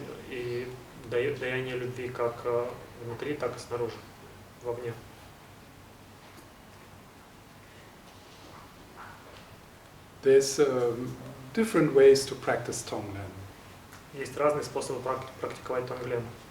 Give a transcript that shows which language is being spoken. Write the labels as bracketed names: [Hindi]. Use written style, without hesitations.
[Russian] И даяние любви как внутри, так и снаружи, вовне. [English] There's different ways to practice Tonglen. [Russian] Есть разные способы практиковать Тонглен.